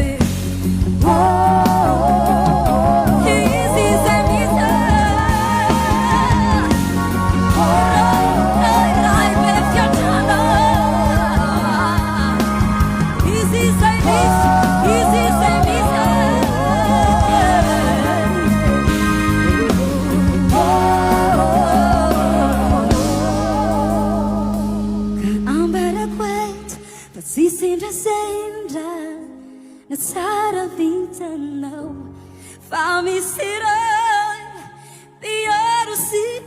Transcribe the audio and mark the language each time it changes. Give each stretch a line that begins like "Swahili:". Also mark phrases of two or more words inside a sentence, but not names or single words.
English: Oh, easy as me say, oh, I left your channel. Easy as me, easy as me say.
Malagasy: Si sendra Na tsara vitanao Fa misy ray Piaro sy